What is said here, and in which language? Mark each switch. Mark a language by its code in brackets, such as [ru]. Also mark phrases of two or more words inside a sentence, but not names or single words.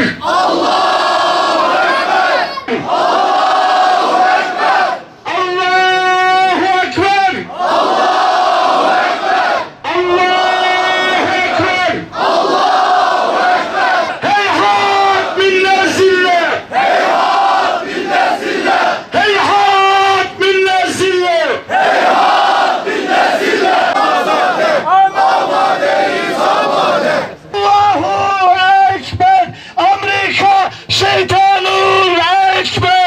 [ar] الله أكبر! الله أكبر! الله أكبر! الله أكبر! الله أكبر! الله أكبر! هيهات منا الذلة! هيهات منا الذلة! هيهات منا الذلة! هيهات منا الذلة! [fa] آماده‌ایم آماده! [ar] الله أكبر! أمريكا الشيطان الأكبر!